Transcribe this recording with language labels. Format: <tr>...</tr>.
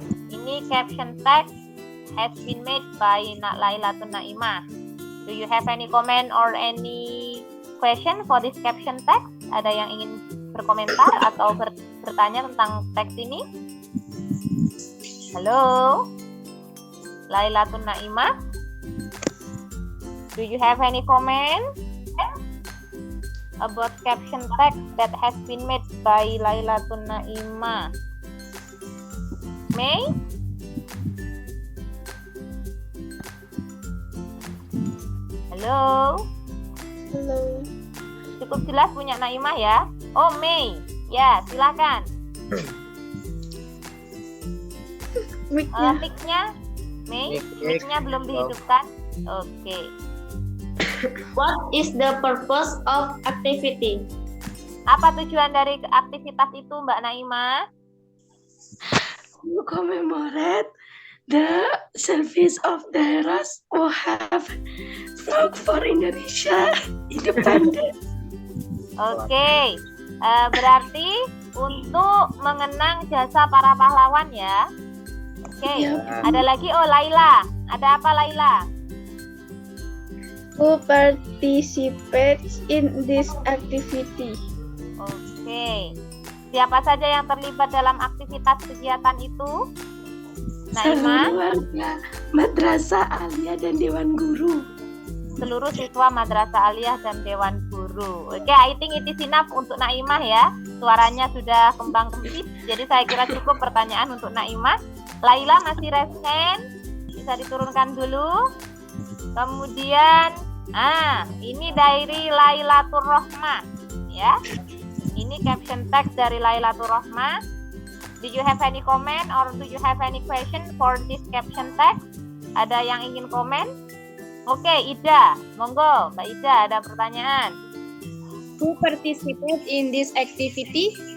<id>Ini</id> <en>caption text has been made by Lailatun Naimah. Do you have any comment or any question for this caption text?</en> <id>Ada yang ingin berkomentar atau bertanya tentang teks ini? Halo? Lailatun Naimah?</id> <en>Do you have any comment about caption text that has been made by Lailatun Naimah? May?</en> <id>Halo?</id> <en>Hello.</en> <id>Cukup jelas punya Naimah ya? Oh, May. Ya, silakan. Mic-nya? May? Mic-nya belum dihidupkan? Oke.</id> <en>What is the purpose of activity?</en> <id>Apa tujuan dari aktivitas itu, Mbak Naimah?</id> <en>To commemorate the service of the heroes who have fought for Indonesia independent.</en> <id>Oke. Berarti untuk mengenang jasa para pahlawan ya. Oke. Ya. Ada lagi, oh Laila. Ada apa Laila?</id> <en>Who participates in this activity?</en> <id>Oke. Siapa saja yang terlibat dalam aktivitas kegiatan itu? Seluruh Naimah? warga Madrasah Aliyah dan Dewan Guru. Seluruh siswa Madrasah Aliyah dan Dewan Guru. Oke,</id> <en>I think it is enough</en> <id>untuk Naimah ya. Suaranya sudah kembang kempis. Jadi saya kira cukup pertanyaan untuk Naimah. Laila masih</id> <en>raise hand.</en> <id>Bisa diturunkan dulu. Kemudian, ini dari Lailatul Rohmah ya. Ini caption text dari Lailatul Rohmah.</id> <en>Do you have any comment or do you have any question for this caption text?</en> <id>Ada yang ingin komen? Oke, Ida, monggo, Mbak Ida ada pertanyaan.</id> <en>Who participate in this activity?</en>